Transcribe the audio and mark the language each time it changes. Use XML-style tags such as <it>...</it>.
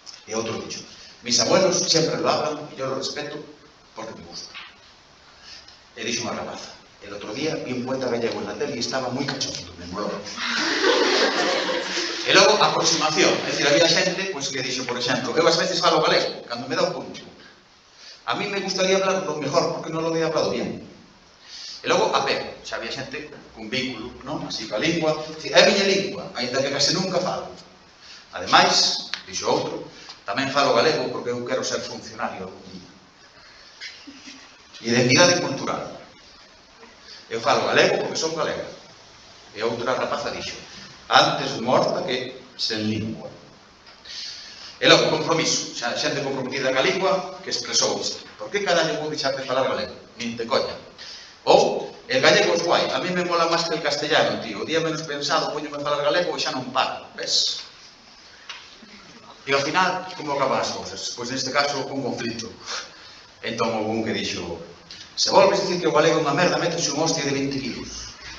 <gl>E outro dixo,</gl> <es>mis abuelos sempre lo hablan e yo lo respeto porque me gusta.</es> <gl>E dixo unha rapaza,</gl> <es>el outro día vi un poeta gallego en la tele e estaba moi cachondo, me molou.</es> <gl>E logo, aproximación. É dicir, había xente pois, que dixo, por exemplo, eu ás veces falo galego, cando me dá o punto.</gl> <es>A mí me gustaría hablar lo mejor porque non lo he hablado bien.</es> <gl>E logo, apego. Xa había xente con vínculo, non? Así, coa lingua. É a miña lingua, ainda que case nunca falo. Ademais, dixo outro, tamén falo galego porque eu quero ser funcionario algún día. Identidade cultural. Eu falo galego porque son galega. E outra rapaza dixo, antes morta que sen lingua. E logo, compromiso, xa xente comprometida ca lingua que expresou isto. Por que carallo vou deixar de falar galego? Nin te coña. Ou,</gl> <es>el gallego é guai, a mí me mola máis que el castellano, tío.</es> <gl>O día menos pensado, poñome a falar galego e xa non paro, ves? E ao final, como acaban as cousas? Pois neste caso, un conflito. Entón, houve un que dixo: se volves dicir que o galego é unha merda, métese un hostia de 20 kilos.</gl>